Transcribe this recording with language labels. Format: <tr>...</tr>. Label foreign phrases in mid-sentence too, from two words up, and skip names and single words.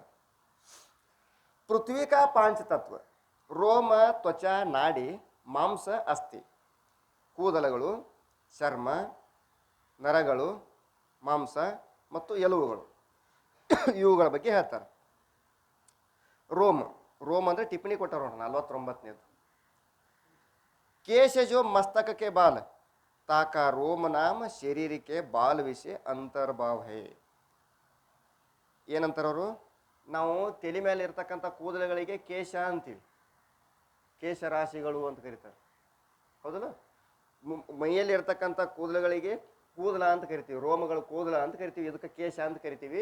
<hi>पृथ्वी का 5 तत्व: रोम, त्वचा, नाड़ी, मांस, अस्थि.</hi> <kn>ಕೂದಲುಗಳು, ಚರ್ಮ, ನರಗಳು, ಮಾಂಸ ಮತ್ತು ಎಲುಬುಗಳು, ಇವುಗಳ ಬಗ್ಗೆ ಹೇಳ್ತಾರೆ. ರೋಮ, ರೋಮ ಅಂದರೆ ಟಿಪ್ಪಣಿ ಕೊಟ್ಟರು 49ನೇದು.</kn> <hi>केश जो मस्तक के बाल, ताका रोम नाम शरीर के बाल विषय अंतर्भाव है.</hi> <kn>ಏನಂತಾರವರು? ನಾವು ತಲೆ ಮೇಲೆ ಇರ್ತಕ್ಕಂಥ ಕೂದಲುಗಳಿಗೆ ಕೇಶ ಅಂತೀವಿ, ಕೇಶ ರಾಶಿಗಳು ಅಂತ ಕರೀತಾರೆ, ಹೌದಲ್ಲ? ಮೈಯಲ್ಲಿ ಇರ್ತಕ್ಕಂಥ ಕೂದಲುಗಳಿಗೆ ಕೂದಲ ಅಂತ ಕರಿತೀವಿ, ರೋಮಗಳು ಕೂದಲ ಅಂತ ಕರಿತೀವಿ, ಇದಕ್ಕೆ ಕೇಶ ಅಂತ ಕರಿತೀವಿ.</kn>